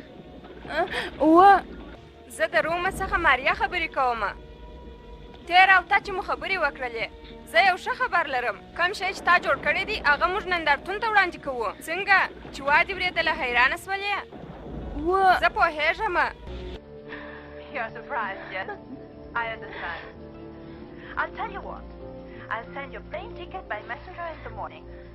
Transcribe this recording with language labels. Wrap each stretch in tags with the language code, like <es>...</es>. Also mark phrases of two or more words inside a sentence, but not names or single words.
<ps>زه د رومه څخه ماریا خبرې کوم. تېر او تا چې مو خبرې وکړلې زه یو ښه خبر لرم. کوم شی چې تا جوړ کړی دی هغه موږ نندارتون ته وړاندې کوو. څنګه چې وا دې ورېدله حیرانه سولې؟ زه پوهېږم.</ps> <en>You're surprised, yes? I understand. I'll tell you what. I'll send your plane ticket by messenger in the morning.</en>